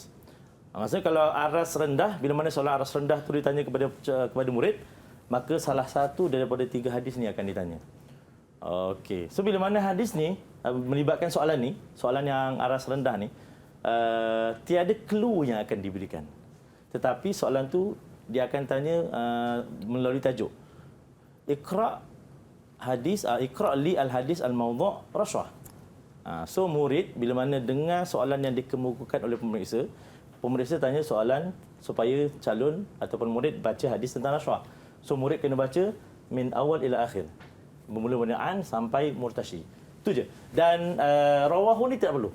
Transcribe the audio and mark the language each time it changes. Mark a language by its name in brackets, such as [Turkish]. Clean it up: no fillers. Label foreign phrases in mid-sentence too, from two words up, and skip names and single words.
[Malay] Maksudnya kalau aras rendah, bila mana soalan aras rendah itu ditanya kepada murid, maka salah satu daripada 3 hadis ni akan ditanya. Okey. So bila mana hadis ni melibatkan soalan ni, soalan yang aras rendah ni, tiada clue yang akan diberikan. Tetapi soalan tu dia akan tanya melalui tajuk. [Arabic] اقرأ ل الحديث الموضوع رشوة. [Malay] So murid bila mana dengar soalan yang dikemukakan oleh pemeriksa tanya soalan supaya calon ataupun murid baca hadis tentang rashwah. So murid kena baca [Arabic] من أول إلى آخر. [Malay] Bermula dari an sampai murtashi. Itu je. Dan rawahu ni tak perlu.